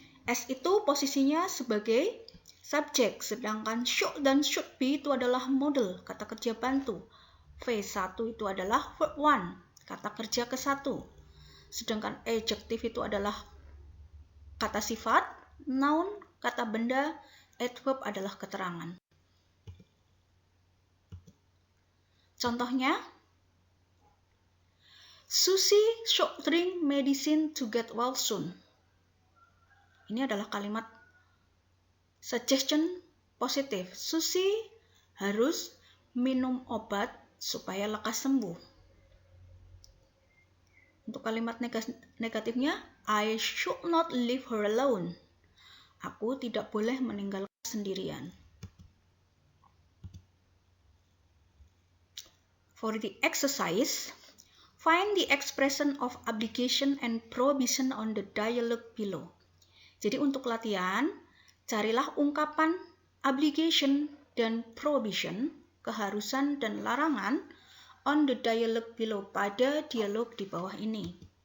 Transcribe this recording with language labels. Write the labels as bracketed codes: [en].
[id] S itu posisinya sebagai subjek, sedangkan should dan should be itu adalah model, kata kerja bantu. V1 itu adalah verb 1, kata kerja ke-1. Sedangkan adjective itu adalah kata sifat, noun, kata benda, adverb adalah keterangan. [en] Contohnya, Susie should drink medicine to get well soon. [id] Ini adalah kalimat suggestion positif. Susie harus minum obat supaya lekas sembuh. Untuk kalimat negatifnya, [en] I should not leave her alone. [id] Aku tidak boleh meninggalkan sendirian. [en] For the exercise, find the expression of obligation and prohibition on the dialogue below. [id] Jadi untuk latihan, carilah ungkapan obligation dan prohibition, keharusan dan larangan [en] on the dialogue below, [id] pada dialog di bawah ini.